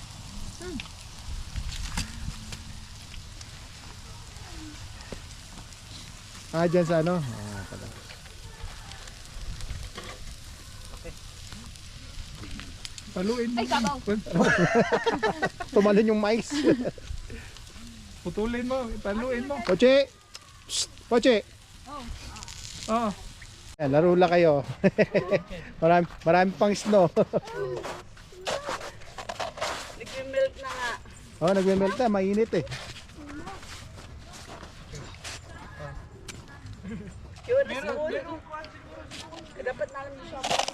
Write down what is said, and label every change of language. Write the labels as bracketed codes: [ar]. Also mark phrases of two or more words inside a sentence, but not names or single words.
[tl] Dyan sa ano? Ah, pala. Paluin mo. Ay, Tumalon yung mais. Putulin mo, paluin mo. Poche! Psst! Poche! Oo. Ayan, laro lang kayo. marami pang snow. Nag-melt na nga. Oh, nagme-melt na, mainit eh. Yun, nasa dapat namin yung shop.